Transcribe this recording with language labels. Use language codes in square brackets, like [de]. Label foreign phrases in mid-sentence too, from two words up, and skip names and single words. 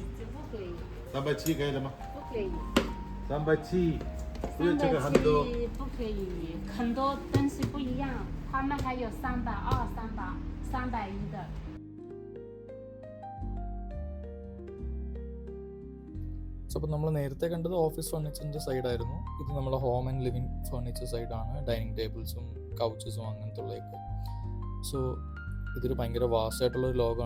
[zh] 这不可以， 370可以了吗？不可以， 370，因为这个很多。 370不可以，很多东西不一样，他们还有320、300、310的。 [ml] സോ അപ്പോൾ നമ്മൾ നേരത്തെ കണ്ടത് ഓഫീസ് ഫർണിച്ചറിൻ്റെ സൈഡായിരുന്നു. ഇത് നമ്മുടെ [en] home and living furniture [ml] സൈഡാണ്. ഡൈനിങ് ടേബിൾസും കൗച്ചസും അങ്ങനത്തെ ഉള്ളതൊക്കെ. സോ ഇതൊരു ഭയങ്കര വാസ്റ്റ് ആയിട്ടുള്ളൊരു ലോകമാണ്.